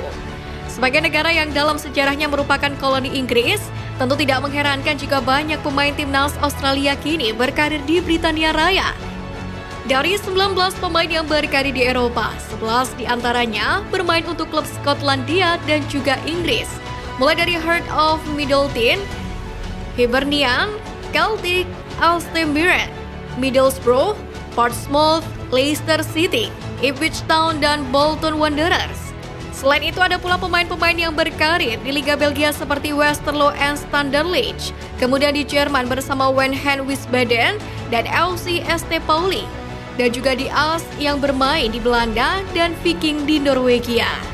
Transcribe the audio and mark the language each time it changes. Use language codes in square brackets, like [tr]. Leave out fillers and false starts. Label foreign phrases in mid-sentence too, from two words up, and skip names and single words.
[id] Sebagai negara yang dalam sejarahnya merupakan koloni Inggris, tentu tidak mengherankan jika banyak pemain timnas Australia kini berkarir di Britania Raya. Dari 19 pemain yang berkarir di Eropa, 11 diantaranya bermain untuk klub Skotlandia dan juga Inggris. Mulai dari Heart of Midlothian, Hibernian, Celtic, Aston Villa, Middlesbrough, Portsmouth, Leicester City, Ipswich Town, dan Bolton Wanderers. Selain itu ada pula pemain-pemain yang berkarir di Liga Belgia seperti Westerlo and Standard Liège, kemudian di Jerman bersama Wenhen Wiesbaden dan FC St. Pauli, dan juga di AS yang bermain di Belanda dan Viking di Norwegia.